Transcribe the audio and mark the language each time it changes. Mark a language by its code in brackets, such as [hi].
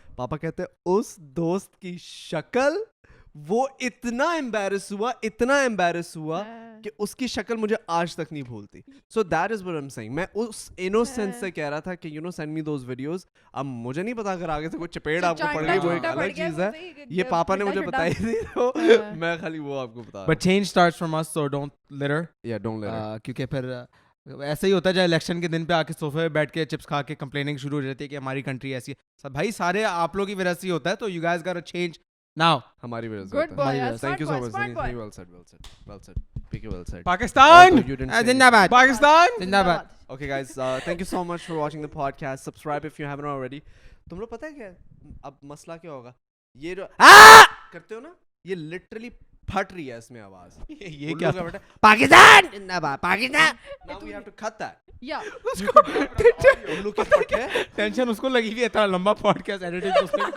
[ur] پاپا کہتے ہیں اس دوست کی شکل, وہ اتنا ایمبیرس ہوا کہ اس کی شکل مجھے آج تک نہیں بھولتی. [en] So that is what I am seeing. [ur] میں اس انوسینس سے کہہ رہا تھا کہ [en] You know send me those videos. [ur] اب مجھے نہیں پتا اگر آگے سے کوئی چپیڑ آپ کو پڑ گئی وہ ایک الگ چیز ہے, یہ پاپا نے مجھے بتائی تھی, تو میں خالی وہ آپ کو بتا. [en] But change starts from us, so don't litter. Yeah, don't litter. [ur] کیونکہ پھر ایسا ہی ہوتا ہے جب الیکشن کے دن پہ آ کے صوفے پہ بیٹھ کے چپس کھا کے کمپلیننگ شروع ہو جاتی ہے کہ ہماری کنٹری ایسی ہے. بھائی سارے آپ لوگ کی وجہ سے ہی ہوتا ہے, تو [en] You guys got change now. [ur] ہماری وجہ سے [en] Good boy, yeah, thank you so smart much. boy. Well said. Pick it well said. [ur] Pakistan [en] You didn't say [ur] زندہ باد پاکستان. زندہ باد. [en] Okay guys, thank you so much for watching the podcast. Subscribe if you haven't already. [ur] تم لوگ پتہ ہے کیا اب مسئلہ کیا ہوگا, یہ جو کرتے ہو نا, یہ لٹرلی پھٹ رہی ہے اس میں آواز. یہ کیا پاکستان زندہ باد Pakistan. [en] Now we have to cut that. Yeah. [ur] الو کے پھٹ ہے, ٹینشن اس کو لگی ہوئی ہے, اتنا لمبا پوڈ کاسٹ ایڈیٹنگ